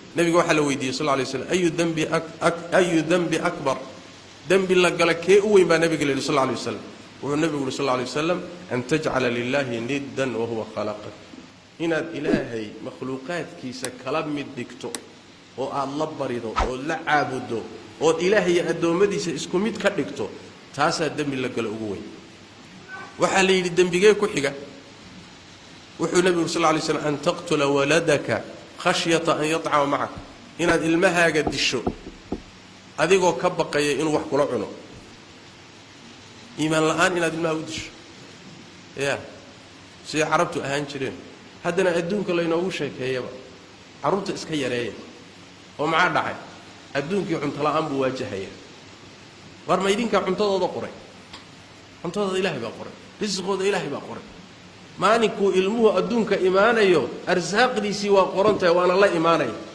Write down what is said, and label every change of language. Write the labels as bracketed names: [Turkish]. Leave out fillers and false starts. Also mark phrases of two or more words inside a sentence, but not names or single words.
[Somali] nabiga waxa la weydiiyay [Arabic] صلى الله عليه وسلم أي ذنب أكبر [Somali] dhanbi la gala kee u weyn baa nabiga leeyahay [Arabic] صلى الله عليه وسلم [Somali] wuxuu nabigu [Arabic] صلى الله عليه وسلم أن تجعل لله ندا وهو خلقك [Somali] inaad ilaahay makhluuqaadkiisa kala mid dhigto oo aad la barido oo la caabudo oo ilaahay adoomadiisa isku mid ka dhigto taasaa dhanbi la gala ugu weyn waxa la yiri dhanbigee ku xiga wuxuu nabigu [Arabic] صلى الله عليه وسلم أن تقتل ولدك خشية أن يطعم معك [Somali] inaad ilmahaaga disho adigoo ka baqaya inuu wax kula cuno iimaan la'aan inaad ilmaha u disho si carabtu ahaan jireen haddana adduunka la inoogu sheekeeyaba carruurta iska yareeya oo maxaa dhacay adduunkii cunto la'aan buu waajahaya war ma idinka cuntadooda qoray cuntadooda ilaahay baa qoray risqooda ilaahay baa qoray maalinkuu ilmuhu adduunka imaanayo arsaaqdiisii waa qorantahay waana la imaanaya